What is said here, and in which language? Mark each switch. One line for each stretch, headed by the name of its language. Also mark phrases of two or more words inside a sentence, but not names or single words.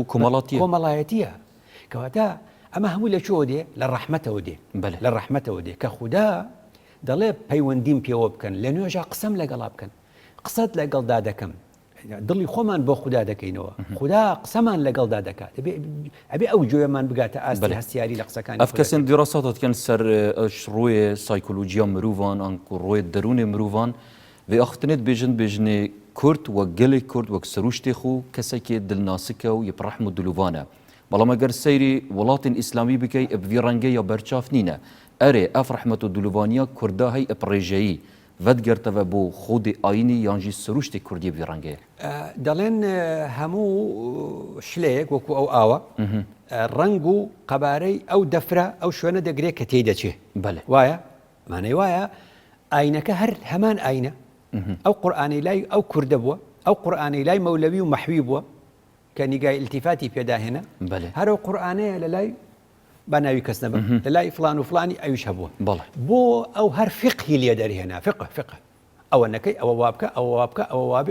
Central Kurdish: کۆمەڵایەتیە کەواتە ئەمە هەموو لە چۆ دێ لە ڕەحمەتەوە دێ لە ڕەحمەتەوە دێ کە خوددا دەڵێ پەیوەندیم پێوە بکەن لە نوێژا قسەم لەگەڵا بکەن قسەت لەگەڵدا دەکەم دڵی خۆمان بۆ خوددا دەکەینەوە خوددا قسەمان لەگەڵدا دەکات ئەبێ ئەو جوێمان بگاتە ئاستی هەستیاری لە قسەکانی
Kurdish: ئەف کەسن دیڕاستاتکەن سەر ڕۆیە سایکۆلۆجیا مرۆڤان ئەنکو ڕۆیە دەرونێ مرۆڤان vê axtinê dibêjin bêjinê Kurd wek gelê Kurd wek serûştê xwe kesekê dilnasik e û yê rehm û dilûvan e بەڵام ئەگەر سەیری وڵاتین ئیسلامی بکەی ئەب vî rengê ya berçav nîne erê ev rehmet û dilûvaniya Kurda hey eb rêjeyî vedgerteve بۆ xodê ayînî yan jî serûştê Kurdî vî rengê
Central Kurdish: دەڵێن هەموو شلەیەک وەکو ئەو ئاوە ڕنگ و قەبارەی ئەو دەفرە ئەو شوێنە دەگرێت کە تێی دەچێ وایە مانەی وایە ئاینەکە هەر هەمان ئاینە ئەو قورئانی لای ئەو کوردە بووە ئەو قورئانی لای مەولەوی و مەحوی بووە کە نیگای التیفاتی پێداهێنا هەرو قورئانەیە لە لای با ناوی کەس نەبم لە لای فلان و فلانی ئەویش هەبووە بۆ ئەو هەر فقهی لێ دەرهێنا فقه ئەوە نەکەی ئەوە وابکە ئەوە وابکە ئەوە وابێ